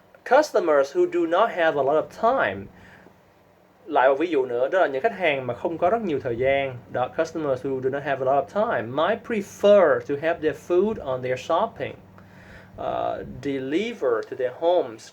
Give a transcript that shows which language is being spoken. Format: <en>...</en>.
<en>Customers who do not have a lot of time.</en> <vi>Lại một ví dụ nữa, đó là những khách hàng mà không có rất nhiều thời gian.</vi> <en>Đó, customers who do not have a lot of time might prefer to have their food on their shopping deliver to their homes.</en>